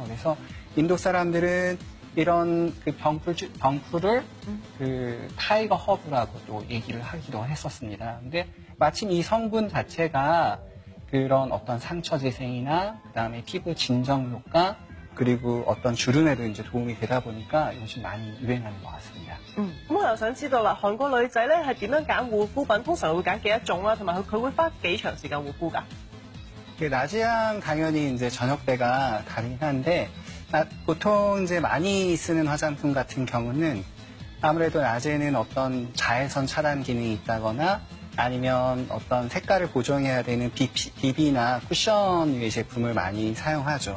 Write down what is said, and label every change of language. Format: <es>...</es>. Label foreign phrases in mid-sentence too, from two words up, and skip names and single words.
<ko>그래서 인도 사람들은 이런 그 병풀을 그 타이거 허브라고 또 얘기를 하기도 했었습니다. 근데 마침 이 성분 자체가 그런 어떤 상처 재생이나 그다음에 피부 진정 효과 그리고 어떤 주름에도 이제 도움이 되다 보니까 요즘 많이 유행하는 것 같습니다.</ko> <yue>咁我又想知道啦，韓國女仔咧係點樣揀護膚品？通常會揀幾多種啦，同埋佢會花幾長時間護膚㗎？</yue> <ko>낮이랑 당연히 이제 저녁 때가 다르긴 한데 보통 이제 많이 쓰는 화장품 같은 경우는 아무래도 낮에는 어떤 자외선 차단 기능이 있다거나 아니면 어떤 색깔을 보정해야 되는 비비나 쿠션 유의 제품을 많이 사용하죠.</ko>